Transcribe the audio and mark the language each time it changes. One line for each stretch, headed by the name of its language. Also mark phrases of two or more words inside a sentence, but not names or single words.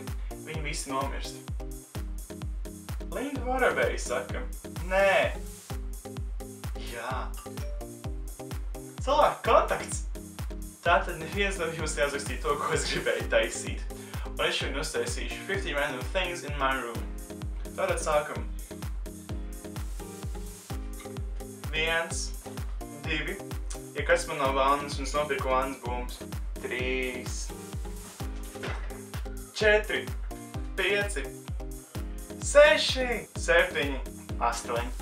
Latvian: Viņi visi nomirst. Linda Varabeja saka, nē. Jā. Cilvēku kontakts. Tātad neviens no jums neuzrakstīja to, ko es gribēju taisīt. Un es šodien uztaisīšu 50
English: random things in my room.
Latvian: Tātad sākam. 1, 2. Ja kas man nav vannas un es nopirku vannas bumbas. 3, 4, 5, 6, 7, 8,